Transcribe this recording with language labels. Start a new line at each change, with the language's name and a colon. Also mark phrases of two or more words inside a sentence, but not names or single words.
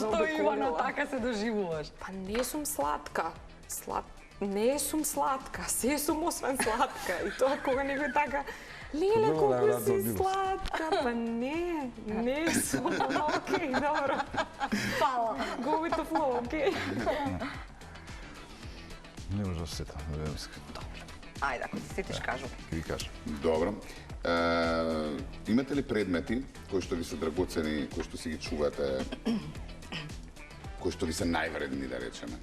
Macedonian: Зашто, Ивана, заобиколила. така се доживуваш? Па не сум сладка. Не сум сладка, се сум освен сладка. И тоа кога некој така, Леле, колку си сладка, па не сум, окей, добро. Фала.
English: Go with the flow,
Macedonian: окей. Не може да се сетам, да мислам. Ајде, ако ти сетиш, кажу. Ќе ви кажам. Добро. Имате ли предмети кои што ви се драгоцени, кои што си ги чувате, кои што ви се највредни, да речеме?